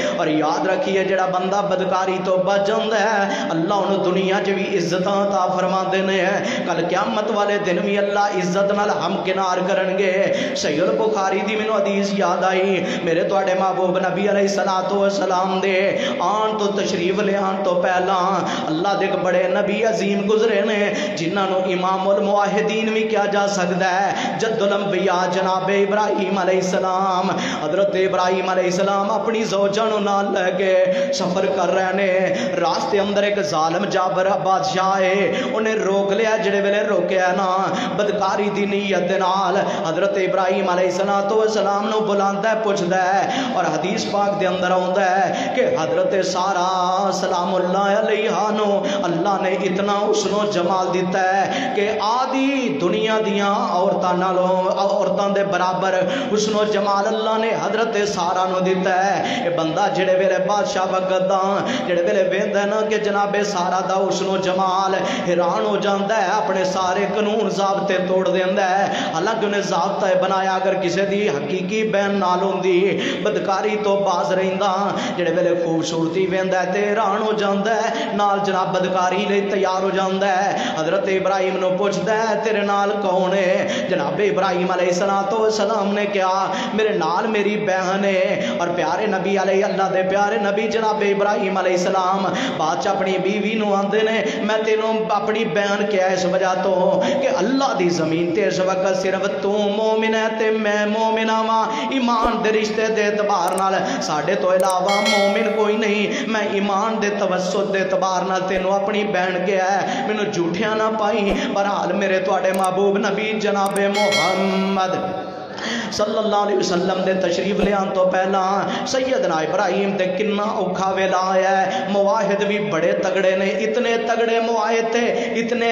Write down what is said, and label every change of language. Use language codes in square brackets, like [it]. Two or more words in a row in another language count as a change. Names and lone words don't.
[ur] اور یاد رکھیے [pa] جڑا بندہ بدکاری تو بچ جاندا ہے اللہ انہوں دنیا چ بھی عزتاں عطا فرما دینے ہیں، کل قیامت والے دن بھی اللہ عزت نال ہمکنار کرن گے۔ صحیح البخاری دی مینوں حدیث یاد آئی، میرے تواڈے محبوب نبی علیہ الصلوۃ والسلام دے آن تو تشریف لے آن تو پہلا اللہ دے بڑے نبی عظیم گزرے نے جنہاں نوں امام الموحدین بھی کیا جا سکدا ہے، جد الانبیاء جناب ابراہیم ابراہیم علیہ السلام حضرت ابراہیم علیہ السلام اپنی زوجہ نو نال لے کے سفر کر رہے نے راستے اندر ایک ظالم جابر بادشاہ ہے انہیں روک لیا جڑے ویلے روکیا نا بدکاری دی نیت دے نال حضرت ابراہیم علیہ السلام نو بلاندا ہے پوچھدا ہے اور حدیث پاک دے اندر آندا ہے کہ حضرت سارا سلام اللہ علیہا نو اللہ نے اتنا حسن و جمال دیتا ہے کہ آدھی دنیا دیاں عورتاں نالوں عورتاں دے برابر حسن و جمال اللہ نے حضرت سارا نو دیتا ہے یہ بندہ جڑے ویلے بادشاہ وقت دا جڑے ویلے ویندا ہے نا کہ جناب سارا دا حسن و جمال حیران ہو جاندا ہے اپنے سارے قانون ضابطے توڑ دیندا ہے حالانکہ انہیں ضابطہ بنایا اگر کسی دی حقیقی بہن نال ہوندی بدکاری تو باز رہندا جڑے ویلے خوبصورتی ویندا ہے تے حیران ہو جاندا ہے نال جناب بدکاری لئی تیار ہو جاندا ہے حضرت ابراہیم نو پوچھدا ہے تیرے نال کون ہے جناب ابراہیم علیہ السلام نے کہا میرے نال میری بہن ہے اور پیارے نبی علیہ اللہ دے پیارے نبی جناب ابراہیم علیہ السلام بادشاہ اپنی بیوی نو آندے نے میں تینوں اپنی بہن کیا اس وجہ تو کہ اللہ دی زمین تے اس وقت صرف تو مومن ہے تے میں مومن ہاں ایمان دے رشتے دے اعتبار نال ساڈے تو علاوہ مومن کوئی نہیں میں ایمان دے توسط دے اعتبار نال تینوں اپنی بہن کیا ہے مینوں جھوٹیاں نہ پائی پر حال میرے تواڈے محبوب نبی جناب محمد صلی اللہ علیہ وسلم دے تشریف لے آن تو پہلا سیدنا ابراہیم دے کنا اوکھا ویلا آیا ہے مواحد بھی بڑے تگڑے نے اتنے تگڑے مواحد تھے اتنے